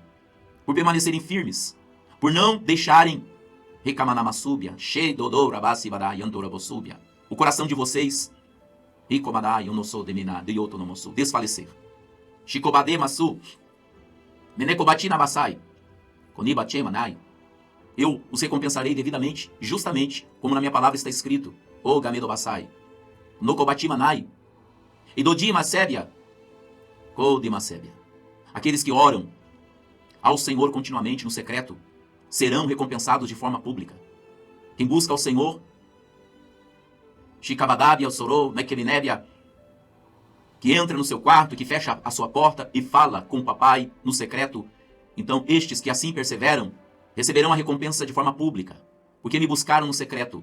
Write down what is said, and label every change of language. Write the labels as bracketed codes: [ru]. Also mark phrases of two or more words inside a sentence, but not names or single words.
[pt] Por permanecerem firmes, por não deixarem o coração de vocês desfalecer. Eu os recompensarei devidamente, justamente, como na minha palavra está escrito. O Gamedo Basai. No Kobatimanai. E Dodima Sébia. Kodima Sébia. Aqueles que oram ao Senhor continuamente no secreto serão recompensados de forma pública. Quem busca ao Senhor, Shikabadabia, Sorou, Nekeminébia, que entra no seu quarto, que fecha a sua porta e fala com o papai no secreto, então estes que assim perseveram receberão a recompensa de forma pública, porque me buscaram no secreto.